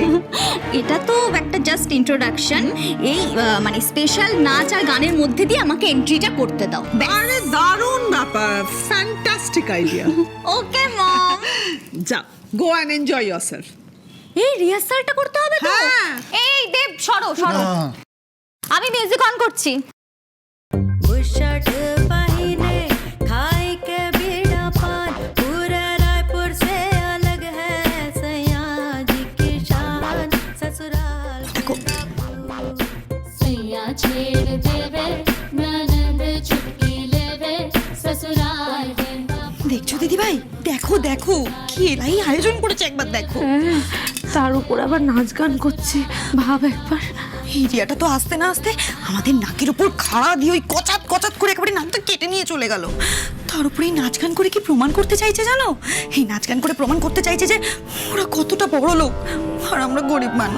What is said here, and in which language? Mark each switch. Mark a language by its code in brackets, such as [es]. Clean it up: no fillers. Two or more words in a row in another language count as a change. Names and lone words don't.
[bn] এটা তো একটা [en] just introduction, [bn] এই মানে স্পেশাল নাচ আর গানের মধ্যে দিয়ে আমাকে এন্ট্রিটা করতে দাও। আরে দারুণ ব্যাপার, [en] fantastic idea. okay mom, যা, go and enjoy yourself. [bn] এই রিহার্সালটা করতে হবে তো? হ্যাঁ। এই দেব, সরো সরো, আমি [en] music on [bn] করছি। [hne] बुशर्ट पहिने खाई के बीड़ा पान पूरा रायपुर से अलग है सैया जी की शान ससुराल सैया छेड़ देवे ननद चुटकी लेवे ससुराल के [bn] দেখছো দিদি ভাই, দেখো দেখো কি এলাই আয়োজন করেছে, একবার দেখো। তার উপর আবার নাচ গান করছে, ভাব একবার। এরিয়াটা তো আস্তে না আস্তে আমাদের নাকের উপর খাড়া দিয়ে ওই কচাত কচাত করে একেবারে নাকটা কেটে নিয়ে চলে গেল। তার উপরে এই নাচ গান করে কি প্রমাণ করতে চাইছে জানো? এই নাচ গান করে প্রমাণ করতে চাইছে যে ওরা কতটা বড় লোক আর আমরা গরিব মানুষ।